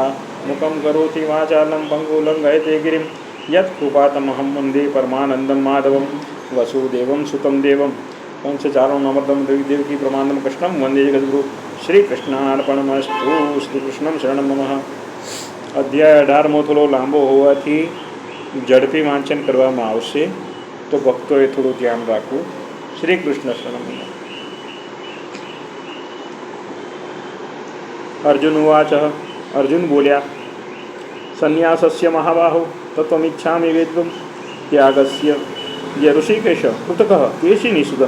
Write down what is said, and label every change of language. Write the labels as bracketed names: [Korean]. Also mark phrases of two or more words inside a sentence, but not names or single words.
[Sanskrit] मुखं करोति वाचालं पङ्गुलं गयते गिरिं यत्कृपातमहं वन्दे परमानन्दं माधवं वसुदेवं सुतं देवं पंचचारणमृतं देवकी प्रमाणं कृष्णं वन्दे जगद्गुरु श्रीकृष्णार्पणमस्तु। श्रीकृष्णं शरणं मम। [Gujarati] अध्याय 18 થોડો લાંબો હોવાથી ઝડપી વાંચન કરવામાં આવશે, તો ભક્તોએ થોડું ધ્યાન રાખવું. [Sanskrit] श्री कृष्ण शरणम. अर्जुन उवाच. [Gujarati] અર્જુન બોલ્યા, [Sanskrit] संन्यासस्य महाबाहो तत्वमिच्छामि वेद्वम त्यागस्य य ऋषिकेश कृतकः केशी सुदन.